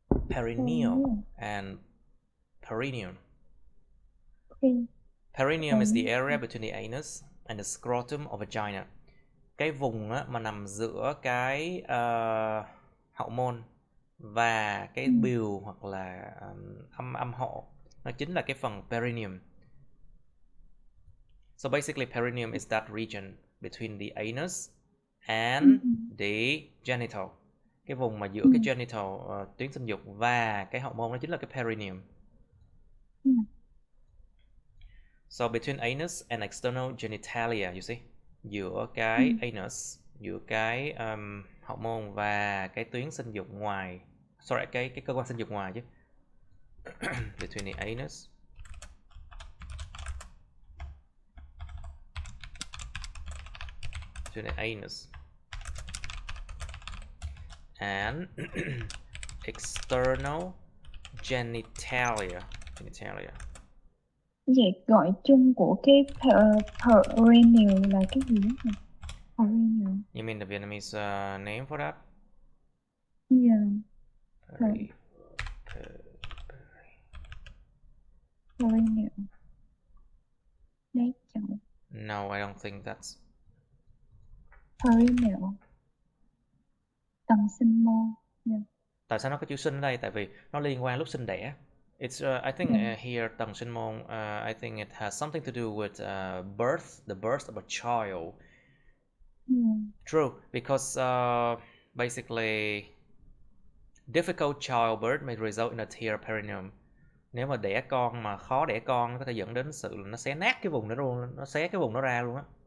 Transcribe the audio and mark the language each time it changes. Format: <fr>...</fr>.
<en>Perineal and perineum. Perineum is the area between the anus and the scrotum of vagina.</en> <vi>Cái vùng mà nằm giữa cái hậu môn và cái bìu hoặc là âm hộ, nó chính là cái phần perineum.</vi> <en>So basically perineum is that region between the anus and the genital.</en> <vi>cái vùng mà giữa cái genital tuyến sinh dục và cái hậu môn, đó chính là cái perineum.</vi> <en>So between anus and external genitalia, you see,</en> <vi>giữa cái anus, giữa cái hậu môn và cái tuyến sinh dục ngoài, sorry, cái cơ quan sinh dục ngoài chứ.</vi> <en>Between the anus and external genitalia.</en> <vi>Vậy gọi chung của cái perineal là cái gì đó?</vi> <en>Perineal. You mean the Vietnamese name for that? Yeah.</en> <vi>Perineal. Đấy chồng.</vi> <en>No, I don't think that's</en> <vi>Perineal. Tầng sinh môn. Yeah. Tại sao nó có chữ sinh ở đây? Tại vì nó liên quan lúc sinh đẻ.</vi> <en>It's I think here tầng sinh môn, I think it has something to do with birth, the birth of a child. True, because basically difficult childbirth may result in a tear perineum.</en> <vi>Nếu mà đẻ con mà khó đẻ con, nó có thể dẫn đến sự nó xé nát cái vùng đó luôn, nó xé cái vùng đó ra luôn á.</vi>